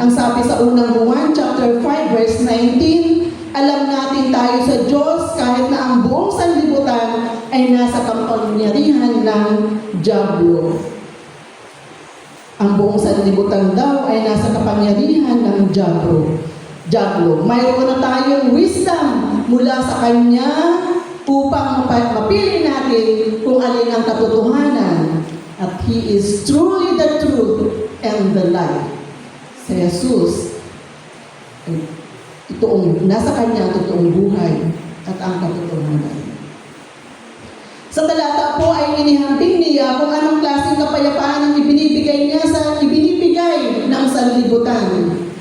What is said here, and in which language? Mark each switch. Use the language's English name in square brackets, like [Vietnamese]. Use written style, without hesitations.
[Filipino] Ang sabi sa unang Juan chapter 5 verse 19, alam natin tayo sa Diyos kahit na ang buong sanlibutan ay nasa kapangyarihan ng dyablo. Ang buong sanlibutan daw ay nasa kapangyarihan ng dyablo. Mayroon na tayong wisdom mula sa Kanya upang mapili natin kung alin ang katotohanan. [English] At He is truly the truth and the light. [Filipino] Si Jesus ay nasa Kanya ang totoong buhay at ang katotohanan. Sa talata po ay inihambing niya kung anong klaseng kapayapaan ang ibinibigay niya sa ibinibigay ng sanlibutan.